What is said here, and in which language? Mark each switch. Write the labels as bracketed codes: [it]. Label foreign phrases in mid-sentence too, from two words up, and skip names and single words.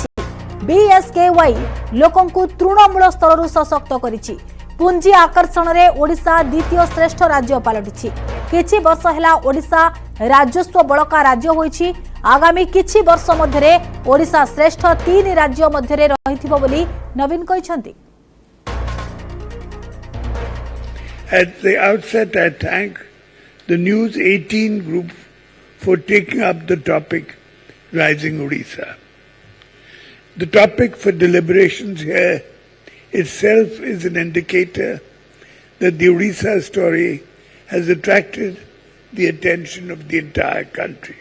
[or] ବିଏସକେୱାଇ ଲୋକଙ୍କୁ ତୃଣମୂଳ ସ୍ତର ସଶକ୍ତ କରିଛି। ପୁଞ୍ଜି ଆକର୍ଷଣ ରେ ଓଡ଼ିଶା ଦ୍ୱିତୀୟ ଶ୍ରେଷ୍ଠ ରାଜ୍ୟ ପାଲଟିଛି। କିଛି ବର୍ଷ ହେଲା ଓଡ଼ିଶା ରାଜସ୍ୱ ବଳକା ରାଜ୍ୟ ହୋଇଛି। ଆଗାମୀ କିଛି ବର୍ଷ ମଧ୍ୟରେ ଓଡ଼ିଶା ଶ୍ରେଷ୍ଠ 3 ରାଜ୍ୟ ମଧ୍ୟରେ ରହିଥିବ ବୋଲି ନବୀନ କହିଛନ୍ତି। [en] At the outset, I thank the News 18 group for taking up the topic Rising Odisha. The topic for deliberations here itself is an indicator that the Odisha story has attracted the attention of the entire country.